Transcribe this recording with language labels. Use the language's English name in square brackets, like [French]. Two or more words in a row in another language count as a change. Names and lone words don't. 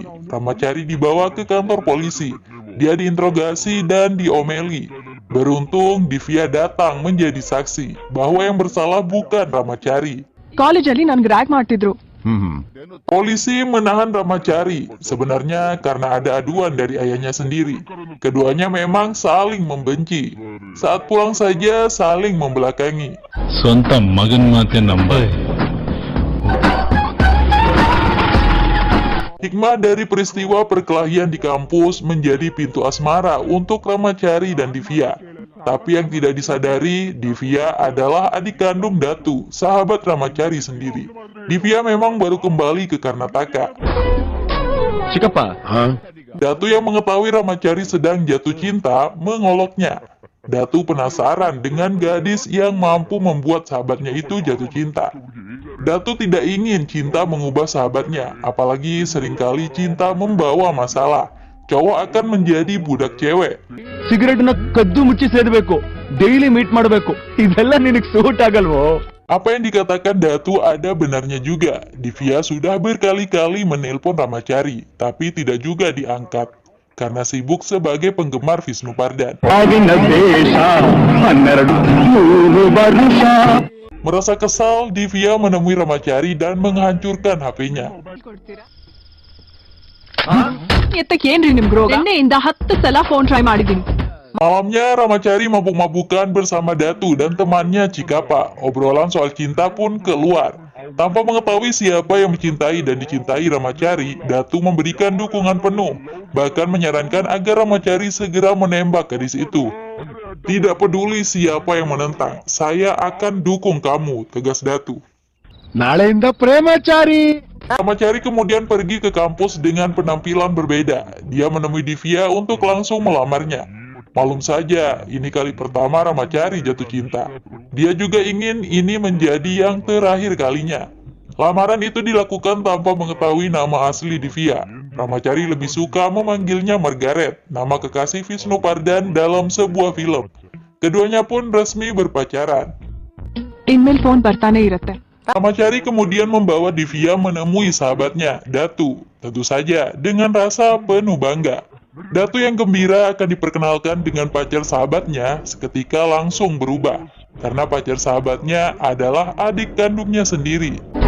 [Indonesian] Ramacari dibawa ke kantor polisi. Dia diinterogasi dan diomeli. Beruntung Divya datang menjadi saksi bahwa yang bersalah bukan Ramacari. [Kannada] ಕಾಲೇಜಲ್ಲಿ ನನ್ಗೆ ರ್ಯಾಗ್ ಮಾಡ್ತಿದ್ರು. [Indonesian] Polisi menahan Ramacari, sebenarnya karena ada aduan dari ayahnya sendiri. Keduanya memang saling membenci. Saat pulang saja saling membelakangi. [Kannada] ಸ್ವಂತ ಮಗನ್ ಮಾತೆ ನಂಬ. [Indonesian] Hikmah dari peristiwa perkelahian di kampus menjadi pintu asmara untuk Ramacari dan Divya. Tapi yang tidak disadari, Divya adalah adik kandung Datu, sahabat Ramacari sendiri. Divya memang baru kembali ke Karnataka. [Kannada] ಚಿಕ್ಕಪ್ಪ, [Indonesian] Datu yang mengetahui Ramacari sedang jatuh cinta mengoloknya. Datu penasaran dengan gadis yang mampu membuat sahabatnya itu jatuh cinta. Datu tidak ingin cinta mengubah sahabatnya, apalagi seringkali cinta membawa masalah. Cowok akan menjadi budak cewek. [Kannada] ಸಿಗರೇಟ್ ನ ಕದ್ದು ಮುಚ್ಚಿ ಸೇದಬೇಕು, [English] daily meet [Kannada] ಮಾಡಬೇಕು, ಇದೆಲ್ಲ ನಿನಗೆ ಸೂಟ್ ಆಗಲ್ವೋ? [Indonesian] Apa yang dikatakan Datu ada benarnya juga. Divya sudah berkali-kali menelpon Ramacari, tapi tidak juga diangkat karena sibuk sebagai penggemar Vishnu Pardhan. Merasa kesal, Divya menemui Ramacari dan menghancurkan HP-nya. [Kannada] ಎತ್ತಕ್ಕೆ ಏನ್ರಿ ನಿಮ್ಗೆ ರೋಗ? ನಿನ್ನೆಯಿಂದ 10 ಸಲ [English] phone try [Kannada] ಮಾಡಿದ್ದೀನಿ. [Indonesian] Malamnya Ramacari mabuk-mabukan bersama Datu dan temannya Cikapa. Obrolan soal cinta pun keluar. Tanpa mengetahui siapa yang mencintai dan dicintai Ramacari, Datu memberikan dukungan penuh, bahkan menyarankan agar Ramacari segera menembak gadis itu. Tidak peduli siapa yang menentang, saya akan dukung kamu, tegas Datu. [Kannada] ನಾಳೆಯಿಂದ ಪ್ರೇಮಾಚಾರಿ. [Indonesian] Ramacari kemudian pergi ke kampus dengan penampilan berbeda. Dia menemui Divya untuk langsung melamarnya. Malum saja, ini kali pertama Ramacari jatuh cinta. Dia juga ingin ini menjadi yang terakhir kalinya. Lamaran itu dilakukan tanpa mengetahui nama asli Divya. Ramacari lebih suka memanggilnya Margaret, nama kekasih Visnupardhan dalam sebuah film. Keduanya pun resmi berpacaran. [Kannada] ಇನ್ಮೇಲೆ ಫೋನ್ ಬರ್ತಾನೆ ಇರತ್ತೆ. [Indonesian] Ramacari kemudian membawa Divya menemui sahabatnya, Datu. Tentu saja dengan rasa penuh bangga. Datu yang gembira akan diperkenalkan dengan pacar sahabatnya seketika langsung berubah. Karena pacar sahabatnya adalah adik kandungnya sendiri.